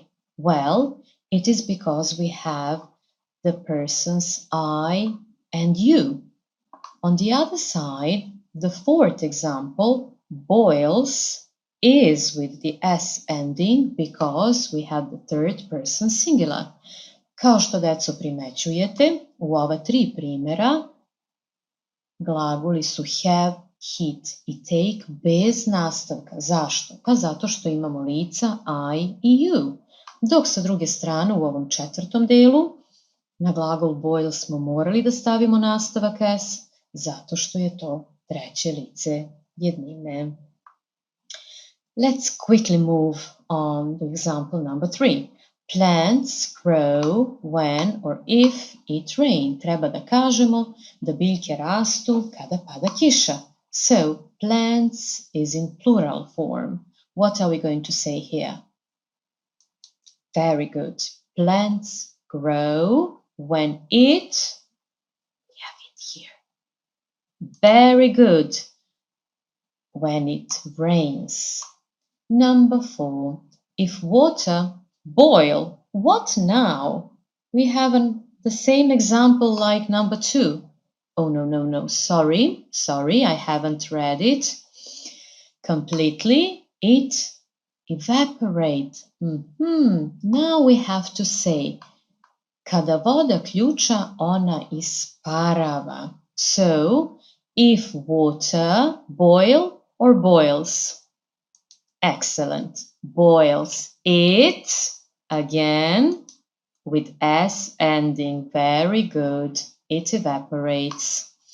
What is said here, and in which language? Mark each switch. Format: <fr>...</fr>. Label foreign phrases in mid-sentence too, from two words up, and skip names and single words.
<en>Well, it is because we have the persons I and you. On the other side, the 4th example, boils, is with the S ending because we have the 3rd person singular.</en> <sr>Kao što, deco, primećujete, u ova 3 primjera glagoli su</sr> <en>have, heat</en> <sr>i take bez nastavka. Zašto? Pa zato što imamo lica I i you. Dok sa druge strane u ovom 4. delu na glagol boil smo morali da stavimo nastavak S zato što je to 3. lice jednine.</sr> <en>Let's quickly move on to example number 3. Plants grow when or if it rains.</en> <sr>Treba da kažemo da biljke rastu kada pada kiša.</sr> <en>So, plants is in plural form. What are we going to say here? Very good. Plants grow when it, we have it here. Very good. When it rains. Number 4. If water boil, what now? We have the same example like number 2. Oh, no. Sorry, I haven't read it completely. It evaporate. Now we have to say,</en> <sr>kada voda ključa, ona isparava.</sr> <en>So, if water boil or boils? Excellent. Boils. It, again, with S ending. Very good. It evaporates.</en>